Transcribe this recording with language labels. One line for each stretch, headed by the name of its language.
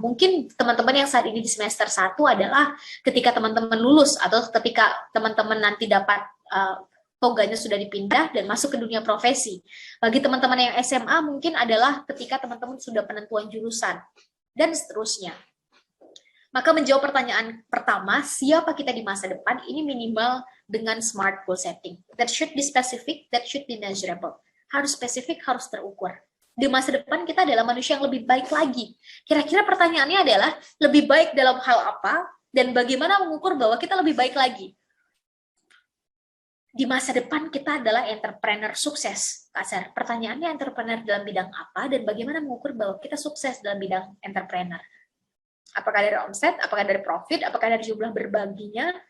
Indonesian: Mungkin teman-teman yang saat ini di semester 1 adalah ketika teman-teman lulus atau ketika teman-teman nanti dapat toganya sudah dipindah dan masuk ke dunia profesi. Bagi teman-teman yang SMA mungkin adalah ketika teman-teman sudah penentuan jurusan dan seterusnya. Maka menjawab pertanyaan pertama, siapa kita di masa depan, ini minimal dengan smart goal setting.
English: That should be specific, that should be measurable.
Indonesian: Harus spesifik, harus terukur. Di masa depan kita adalah manusia yang lebih baik lagi. Kira-kira pertanyaannya adalah, lebih baik dalam hal apa, dan bagaimana mengukur bahwa kita lebih baik lagi? Di masa depan kita adalah entrepreneur sukses. Kasar. Pertanyaannya entrepreneur dalam bidang apa, dan bagaimana mengukur bahwa kita sukses dalam bidang entrepreneur? Apakah dari omset, apakah dari profit, apakah dari jumlah berbaginya,